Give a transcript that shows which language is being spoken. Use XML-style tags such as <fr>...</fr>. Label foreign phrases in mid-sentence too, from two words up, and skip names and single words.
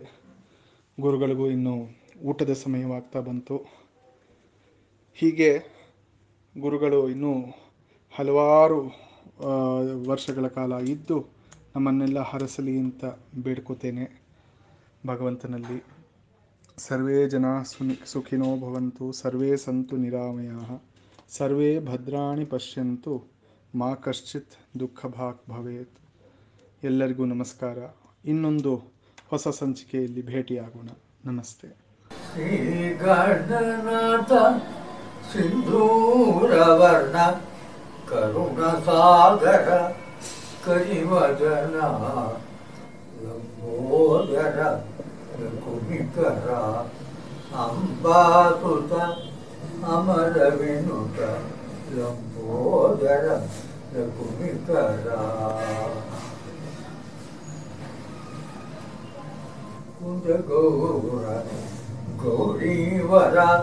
<kn>ಗುರುಗಳಿಗೂ ಇನ್ನು ಊಟದ ಸಮಯವಾಗ್ತಾ ಬಂತು. ಹೀಗೆ ಗುರುಗಳು ಇನ್ನೂ ಹಲವಾರು ವರ್ಷಗಳ ಕಾಲ ಇದ್ದು ನಮ್ಮನ್ನೆಲ್ಲ ಹರಸಲಿ ಅಂತ ಬೇಡ್ಕೋತೇನೆ ಭಗವಂತನಲ್ಲಿ.</kn> <sa>ಸರ್ವೇ ಜನ ಸುಖಿನೋ ಭವಂತು, ಸರ್ವೇ ಸಂತು ನಿರಾಮಯಾಃ, ಸರ್ವೇ ಭದ್ರಾಣಿ ಪಶ್ಯಂತು, ಮಾ ಕಶ್ಚಿತ್ ದುಃಖ ಭಾಗ್ ಭವೇತ್.</sa> <kn>ಎಲ್ಲರಿಗೂ ನಮಸ್ಕಾರ. ಇನ್ನೊಂದು ಹೊಸ ಸಂಚಿಕೆಯಲ್ಲಿ ಭೇಟಿಯಾಗೋಣ. ನಮಸ್ತೆ. ಶ್ರೀ ಗಣನಾಥ ಸಿಂಧೂರವರ್ಣ ಕರುಣ ಸಾಗರ ಕರಿವದನ ಲಂಬೋದರ ಕುಮಿಕರ ಅಂಬಾಸುತ ಅಮರ ವಿನುತ ಲಂಬೋದರ ಕುಮಿಕರ ಕುಂದಗೌರ ಗೌರೀವರ</kn>